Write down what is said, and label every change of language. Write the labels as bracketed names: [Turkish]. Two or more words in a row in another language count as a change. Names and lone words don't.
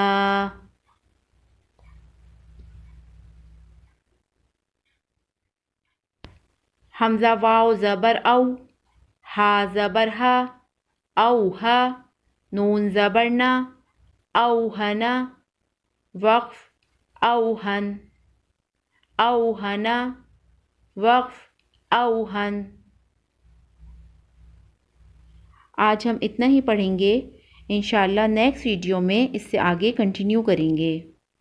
[Urdu] حمزہ واو زبر او، ہا زبر ہا، اوہا، نون زبر نا، اوہنا، وقف اوہن اوہنا، وقف اوہن. آج ہم اتنا ہی پڑھیں گے. انشاءاللہ [English] next video [Urdu] میں اس سے آگے کنٹینیو کریں گے.